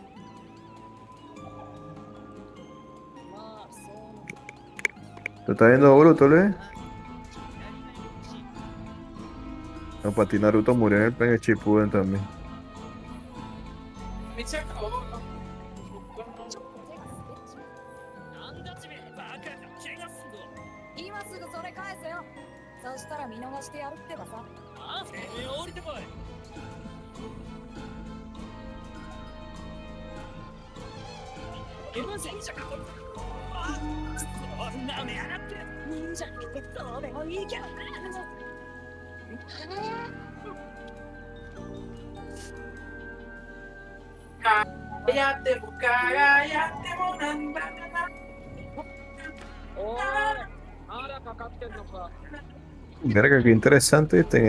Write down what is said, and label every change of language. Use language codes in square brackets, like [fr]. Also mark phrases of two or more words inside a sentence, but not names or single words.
[es] ¿Tú estás viendo Boruto, Luis? No, para ti Naruto murió en el Shippuden también. Me se acabó. [ja] 今すぐそれ返せよ。そしたら見逃してやるってばさ。ああ、降りてこい。忍者か。そんなめやがって。忍者ってそうでもいいけどな。 [es] Cállate, cállate, monanda. Verga, qué interesante, ¿viste?